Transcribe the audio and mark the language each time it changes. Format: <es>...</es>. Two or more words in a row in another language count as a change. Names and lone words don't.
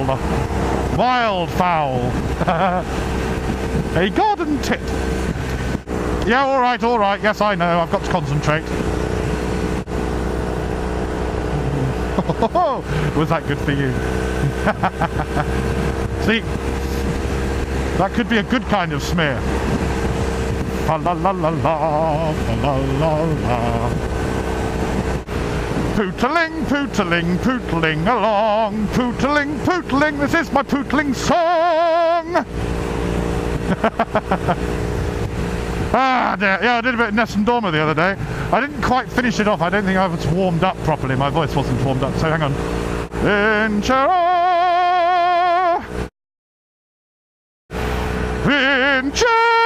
<en>Wild fowl. A garden tit. Yeah, all right, all right. Yes, I know. I've got to concentrate. Was that good for you? See, that could be a good kind of smear. Fa la la la la, fa la la la. Pootling, pootling, pootling along. Pootling, pootling, this is my pootling song. Ah, dear. Yeah, I did a bit of Nessun Dorma the other day. I didn't quite finish it off. I don't think I was warmed up properly. My voice wasn't warmed up, so hang on.</en> <it>Vincera! Vincera!</it>